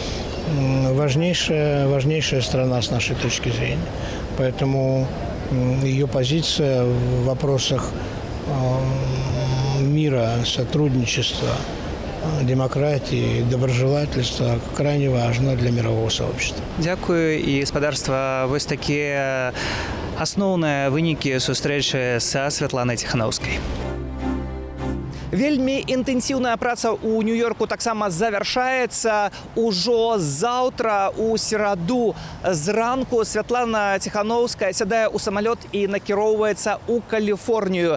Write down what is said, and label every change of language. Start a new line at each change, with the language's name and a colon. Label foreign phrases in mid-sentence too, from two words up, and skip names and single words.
Russian: Важнейшая страна с нашей точки зрения. Поэтому ее позиция в вопросах мира, сотрудничества, демократии, доброжелательства крайне важна для мирового сообщества. Дякую.
Belarusian: І, спадарства, вось такія асноўныя вынікі сустрэчы са Святланай Тихановскай. Вельмі інтэнсіўная праца ў Нью-Йорку таксама завяршаецца. Ужо заўтра у сераду зранку Святлана Тихановская сядае ў самалёт і накіроўваецца ў Каліфорнію.